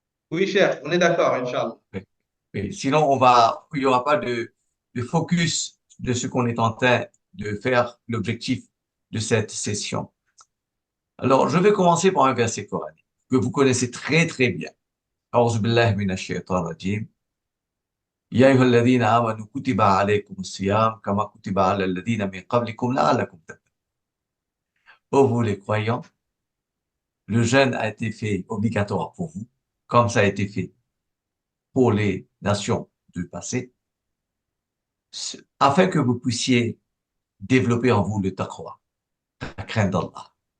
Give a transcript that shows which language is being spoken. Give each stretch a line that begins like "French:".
French: Oui, cher, on est d'accord, Inch'Allah. Oui. Oui. Sinon, il y aura pas de focus de ce qu'on est en train de faire, l'objectif de cette session. Alors, je vais commencer par un verset coranique que vous connaissez très très bien.
Arabic: أعوذ بالله من الشيطان الرجيم. يا أيها الذين آمنوا كتب عليكم الصيام كما كتب على الذين من قبلكم لعلكم تتقون.
French: Ô vous les croyants, le jeûne a été fait obligatoire pour vous, comme ça a été fait pour les nations du passé, afin que vous puissiez développer en vous le taqwa, la crainte d'Allah.